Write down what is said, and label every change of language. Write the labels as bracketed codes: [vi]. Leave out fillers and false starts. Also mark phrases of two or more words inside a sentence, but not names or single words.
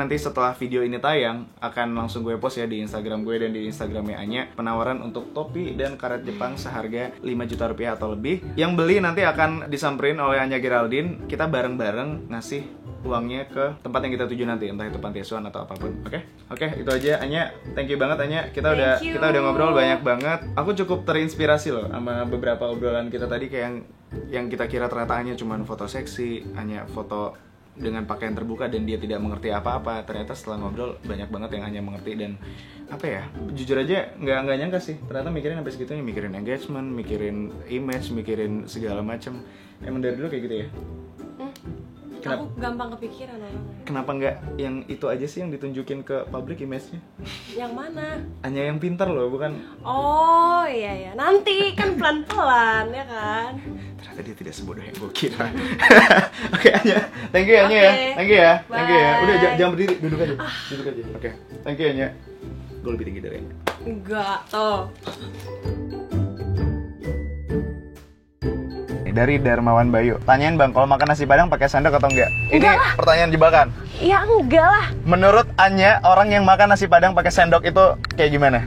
[id] Nanti setelah video ini tayang akan langsung gue post ya di Instagram gue dan di Instagramnya Anya, penawaran untuk topi dan karet Jepang seharga 5 juta rupiah atau lebih. Yang beli nanti akan disamperin oleh Anya Geraldine. Kita bareng-bareng ngasih uangnya ke tempat yang kita tuju nanti, entah itu panti asuhan atau apapun. Oke, itu aja Anya. [en] Thank you [id] banget Anya. Kita [en] Thank you. [id] udah ngobrol banyak banget. Aku cukup terinspirasi loh sama beberapa obrolan kita tadi, kayak yang kita kira ternyata Anya cuma foto seksi, Anya foto dengan pakaian terbuka dan dia tidak mengerti apa-apa. Ternyata setelah ngobrol banyak banget yang Anya mengerti dan apa ya? Jujur aja nggak nyangka sih. Ternyata mikirin sampai segitunya, mikirin engagement, mikirin image, mikirin segala macam. Emang dari dulu kayak gitu ya? Aku gampang kepikiran orangnya. Kenapa nggak yang itu aja sih yang ditunjukin ke [en] public image-nya? [id] Yang mana? Hanya yang pintar loh, bukan? Oh iya, nanti kan pelan-pelan ya kan. Ternyata dia tidak sebodoh yang gue kira. Oke Anya, [en] thank you [id] Anya ya, Oke. [en] thank you ya, thank you ya. Bye. [id] Udah jangan berdiri, duduk aja. Oke, [en] thank you Anya. [id] Gue lebih tinggi dari Anya. Enggak, toh. Dari Darmawan Bayu, tanyain bang, kalau makan nasi padang pakai sendok atau enggak? Ini Enggak lah. pertanyaan jebakan. Ya enggak lah. Menurut Anya, orang yang makan nasi padang pakai sendok itu kayak gimana?